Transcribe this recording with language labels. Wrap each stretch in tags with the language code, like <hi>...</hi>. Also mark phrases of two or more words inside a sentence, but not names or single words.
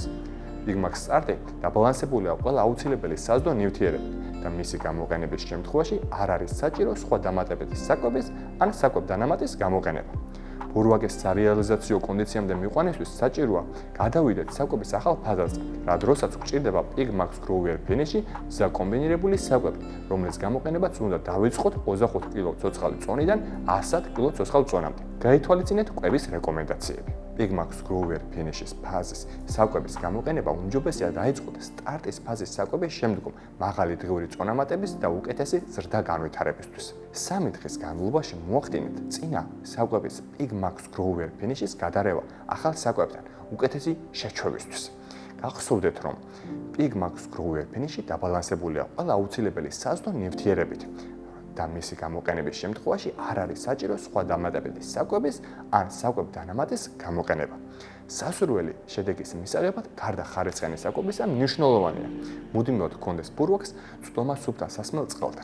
<ka>PigMax სტარტი დაბალანსებულია ყველა აუცილებელი საზდო ნივთიერებით და მისი გამოყენების შემთხვევაში არ არის საჭირო სხვა დამატებითი საკვების ან საკვებ დანამატის გამოყენება. ბურვაგის სარეალიზაციო კონდიციამდე მიყვანისთვის საჭიროა გადავიდეთ საკვების ახალ ფაზაზე, რა დროსაც გვჭირდება PigMax grower finish-ი საკომბინირებული საკვები, რომლის გამოყენებაც უნდა დავიწყოთ 25 კილო ცოცხალი წონიდან 100 კილო ცოცხალ წონამდე. გაითვალისწინეთ კვების რეკომენდაციები. PigMax grower finish-ის ფაზის საკვების გამოყენება უმჯობესია დაიწყოთ სტარტის ფაზის საკვების შემდგომ, მაღალი დღიური წონამატების და უკეთესი ზრდა განვითარებისთვის. 3 დღის განმავლობაში მოახდინეთ წინა საკვების PigMax grower finish-ის გადარევა ახალ საკვებთან უკეთესი შეჩვევისთვის. გახსოვდეთ, რომ PigMax grower finish-ი დაბალანსებულია ყველა აუცილებელი საზდო ნივთიერებით და მისი გამოყენების შემთხვევაში არ არის საჭირო სხვა დამატებითი საკვების ან საკვებ დანამატის გამოყენება. სასურველი შედეგის მისაღებად გარდა ხარისხიანი საკვებისა მნიშვნელოვანია. მუდმივად გქონდეს ბურვაკს წვდომა სუფთა სასმელ წყალთან.</ka>